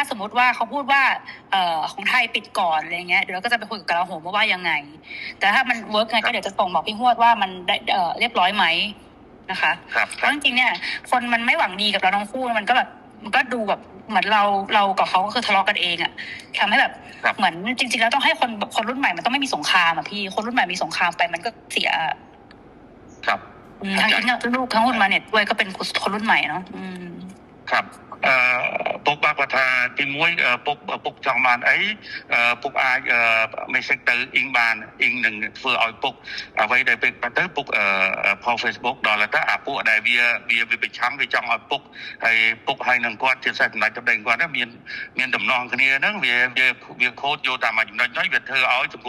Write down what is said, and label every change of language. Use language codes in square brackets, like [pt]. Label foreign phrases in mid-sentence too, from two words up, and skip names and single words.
[th] สมมติว่าเขาพูดว่าของไทยปิดก่อนอะไรเงี้ยเดี๋ยวเราก็จะไปคุยกับกลาโหมว่ายังไงแต่ถ้ามันเวิร์กไงก็เดี๋ยวจะส่งบอกพี่ฮวดว่ามันได้เรียบร้อยไหมนะคะเพราะจริงๆเนี่ยคนมันไม่หวังดีกับเราทั้งคู่มันก็ดูแบบเหมือนเรากับเขาก็คือทะเลาะกันเองทำให้แบบเหมือนจริงๆแล้วต้องให้คนรุ่นใหม่มันต้องไม่มีสงครามพี่คนรุ่นใหม่มีสงครามไปมันก็เสีย ครับ ทั้งอิงลูกทั้งหุ้นมาเนี่ยด้วยก็เป็นคนรุ่นใหม่เนาะ [km] ครับពុកបាក់គាត់ថាទី1ពុកចង់បានអីពុកអាចមេសេចទៅអ៊ីងបានអ៊ីងនឹងធ្វើឲ្យពុកអ្វីដែលពេលទៅពុកផុស Facebook ដល់ទៅអាពួកដែលវាប្រ ឆាំងវាចង់ឲ្យពុកហើយនឹងគាត់ជាសេះសម្ដេចសម្ដីគាត់មានដំណងគ្នាហ្នឹងវាខូចយកតាមមួយចំណុចហ្នឹងវាធ្វើឲ្យសង្គម